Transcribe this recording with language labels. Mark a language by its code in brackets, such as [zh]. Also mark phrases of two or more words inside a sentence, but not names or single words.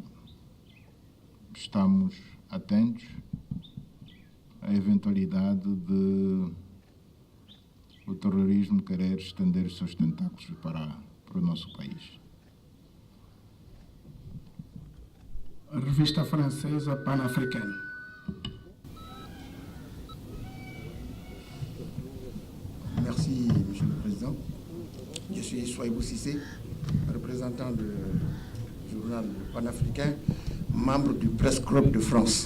[pt] Estamos atentos à eventualidade de o terrorismo querer estender os seus tentáculos para o nosso país. A revista francesa Pan-Africaine. [fr] Merci, Monsieur le Président. Je suis Souaïbou Cissé, représentant du journal Pan-Africain, membre du Press Club de France.